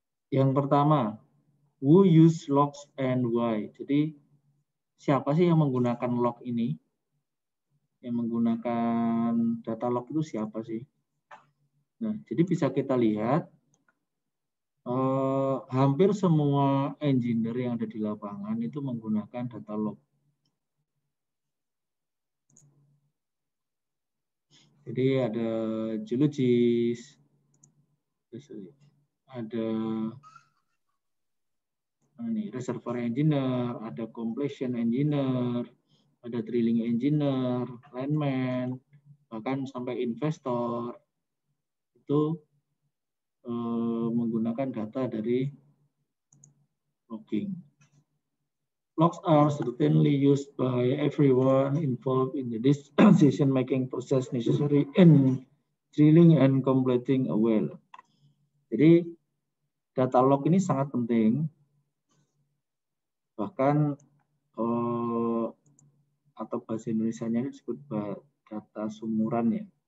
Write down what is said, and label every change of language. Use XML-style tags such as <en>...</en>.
<id>Yang pertama,</id> <en>who use logs and why?</en> <id>Jadi siapa sih yang menggunakan log ini? Yang menggunakan data log itu siapa sih? Nah, jadi bisa kita lihat hampir semua engineer yang ada di lapangan itu menggunakan data log. Jadi ada geologist, ada reservoir engineer, ada completion engineer, ada drilling engineer, lineman, bahkan sampai investor itu menggunakan data dari logging.</id> <en>Logs are certainly used by everyone involved in the decision-making process necessary in drilling and completing a well.</en> <id>Jadi data log ini sangat penting, bahkan atau bahasa Indonesianya disebut data sumuran ya.</id>